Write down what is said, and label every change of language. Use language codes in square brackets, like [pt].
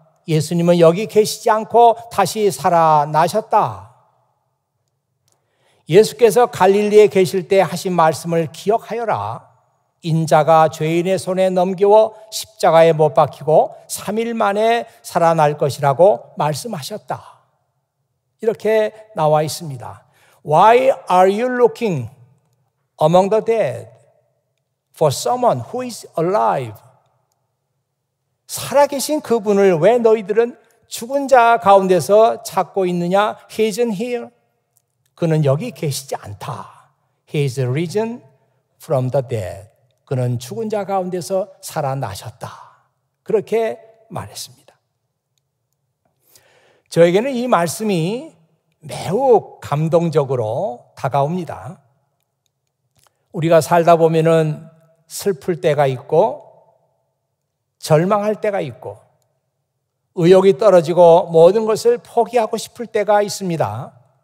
[ko] 예수님은 여기 계시지 않고 다시 살아나셨다. 예수께서 갈릴리에 계실 때 하신 말씀을 기억하여라. 인자가 죄인의 손에 넘겨 십자가에 못 박히고 3일 만에 살아날 것이라고 말씀하셨다. 이렇게 나와 있습니다. [en] Why are you looking among the dead for someone who is alive? [ko] 살아계신 그분을 왜 너희들은 죽은 자 가운데서 찾고 있느냐? [en] He isn't here. [ko] 그는 여기 계시지 않다. [en] He is risen from the dead. [ko] 그는 죽은 자 가운데서 살아나셨다. 그렇게 말했습니다. 저에게는 이 말씀이 매우 감동적으로 다가옵니다. 우리가 살다 보면은 슬플 때가 있고 절망할 때가 있고 의욕이 떨어지고 모든 것을 포기하고 싶을 때가 있습니다.